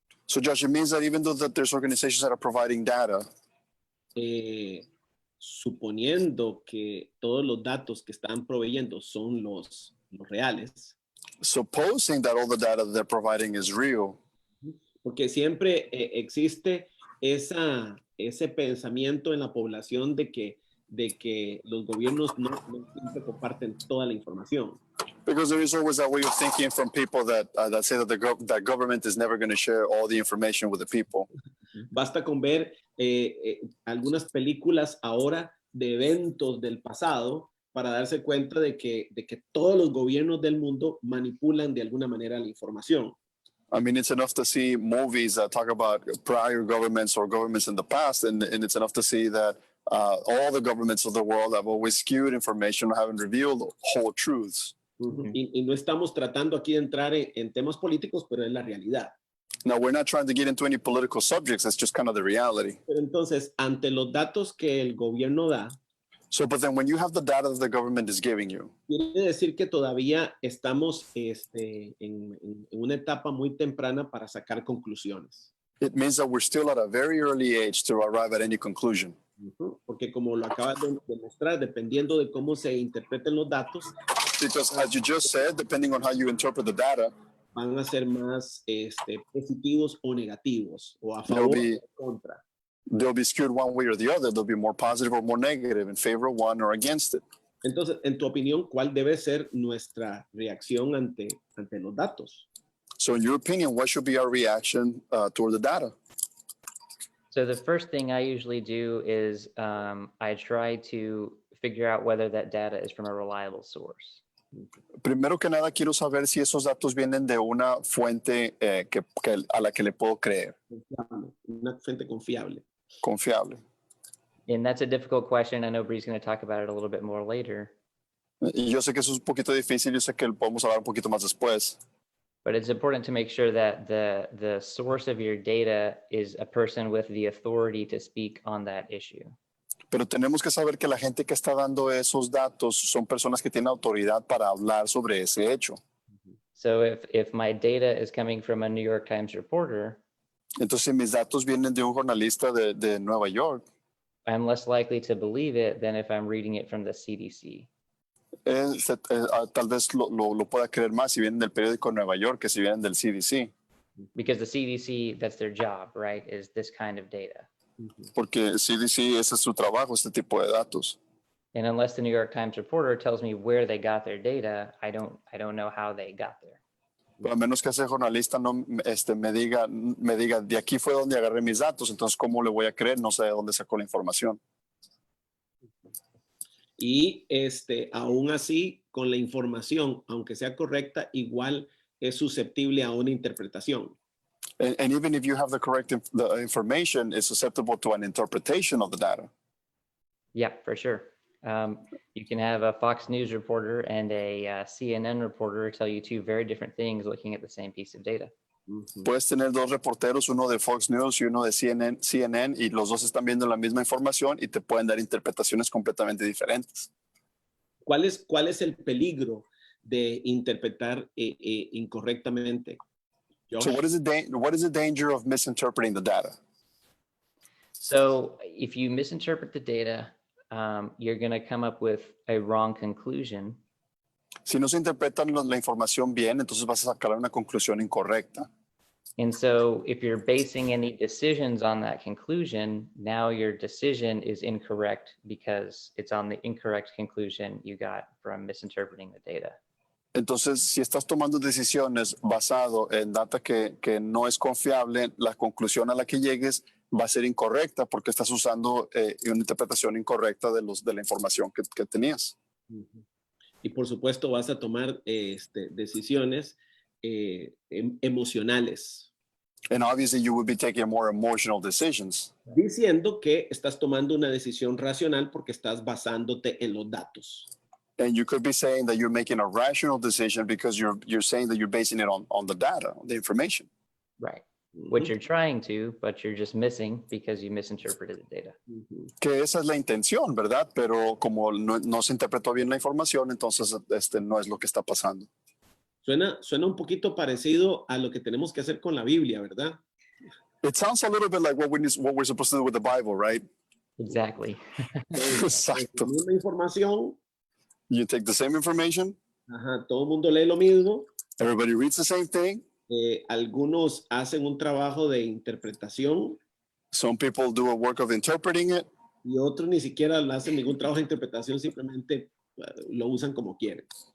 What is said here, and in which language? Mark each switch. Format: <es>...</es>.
<en>So Josh, it means that even though that there's organizations that are providing data,</en> <es>suponiendo que todos los datos que están proveyendo son los reales,</es> <en>supposing that all the data that they're providing is real,</en> <es>porque siempre existe ese pensamiento en la población de que los gobiernos no siempre comparten toda la información.</es> <en>because there is always that way of thinking from people that say that that government is never going to share all the information with the people.</en> <es>Basta con ver algunas películas ahora de eventos del pasado para darse cuenta de que todos los gobiernos del mundo manipulan de alguna manera la información.</es> <en>I mean, it's enough to see movies that talk about prior governments or governments in the past, and it's enough to see that all the governments of the world have always skewed information or haven't revealed whole truths.</en> <es>Y no estamos tratando aquí de entrar en temas políticos, pero es la realidad.</es> <en>Now, we're not trying to get into any political subjects. It's just kind of the reality.</en> <es>Pero entonces, ante los datos que el gobierno da,</es> <en>So, but then when you have the data that the government is giving you,</en> <es>quiere decir que todavía estamos en una etapa muy temprana para sacar conclusiones.</es> <en>it means that we're still at a very early age to arrive at any conclusion.</en> <es>Porque como lo acabas de demostrar, dependiendo de cómo se interpreten los datos,</es> <en>Because as you just said, depending on how you interpret the data,</en> <es>van a ser más positivos o negativos, o a</es> <en>They'll</en> <es>favor</es> <en>be-</en> <es>o en contra.</es> <en>they'll be skewed one way or the other. They'll be more positive or more negative in favor of one or against it.</en> <es>Entonces, en tu opinión, ¿cuál debe ser nuestra reacción ante los datos?</es> <en>So in your opinion, what should be our reaction toward the data? So the first thing I usually do is I try to figure out whether that data is from a reliable source.</en> <es>Primero que nada, quiero saber si esos datos vienen de una fuente a la que le puedo creer, Confiable, una fuente confiable. confiable.</es> <en>And that's a difficult question. I know Bree's going to talk about it a little bit more later,</en> <es>Y yo sé que eso es un poquito difícil, yo sé que podemos hablar un poquito más después,</es> <en>but it's important to make sure that the source of your data is a person with the authority to speak on that issue.</en> <es>pero tenemos que saber que la gente que está dando esos datos son personas que tienen autoridad para hablar sobre ese hecho.</es> <en>So if my data is coming from a New York Times reporter,</en> <es>Entonces, si mis datos vienen de un jornalista de Nueva York,</es> <en>I'm less likely to believe it than if I'm reading it from the CDC.</en> <es>tal vez lo pueda creer más si vienen del periódico de Nueva York que si vienen del CDC,</es> <en>Because the CDC, that's their job, right? Is this kind of data.</en> <es>porque el CDC ese es su trabajo, este tipo de datos.</es> <en>And unless the New York Times reporter tells me where they got their data, I don't know how they got there.</en> <es>Pero a menos que ese jornalista no me diga, de aquí fue donde agarré mis datos, entonces ¿cómo le voy a creer? No sé de dónde sacó la información. Y aún así, con la información, aunque sea correcta, igual es susceptible a una interpretación.</es> <en>And even if you have the correct the information, it's susceptible to an interpretation of the data. Yeah, for sure. You can have a Fox News reporter and a CNN reporter tell you two very different things looking at the same piece of data.</en> <es>Puedes tener dos reporteros, uno de Fox News y uno de CNN, y los dos están viendo la misma información y te pueden dar interpretaciones completamente diferentes. ¿Cuál es el peligro de interpretar incorrectamente? Josh?</es> <en>So what is the danger of misinterpreting the data? So if you misinterpret the data, you're going to come up with a wrong conclusion.</en> <es>Si no se interpreta la información bien, entonces vas a sacar una conclusión incorrecta.</es> <en>And so if you're basing any decisions on that conclusion, now your decision is incorrect because it's on the incorrect conclusion you got from misinterpreting the data.</en> <es>Entonces, si estás tomando decisiones basado en data que no es confiable, la conclusión a la que llegues va a ser incorrecta porque estás usando una interpretación incorrecta de la información que tenías. Y por supuesto vas a tomar decisiones emocionales.</es> <en>And obviously you would be taking more emotional decisions.</en> <es>Diciendo que estás tomando una decisión racional porque estás basándote en los datos.</es> <en>And you could be saying that you're making a rational decision because you're saying that you're basing it on the data, on the information. Right. Which you're trying to, but you're just missing because you misinterpreted the data.</en> <es>Que esa es la intención, ¿verdad? Pero como no se interpretó bien la información, entonces no es lo que está pasando. Suena un poquito parecido a lo que tenemos que hacer con la Biblia, ¿verdad?</es> <en>It sounds a little bit like what we're supposed to do with the Bible, right? Exactly.</en> <es>Exacto. La misma información,</es> <en>You take the same information,</en> <es>todo el mundo lee lo mismo,</es> <en>everybody reads the same thing.</en> <es>Algunos hacen un trabajo de interpretación</es> <en>Some people do a work of interpreting it,</en> <es>y otros ni siquiera hacen ningún trabajo de interpretación, simplemente lo usan como quieren.</es>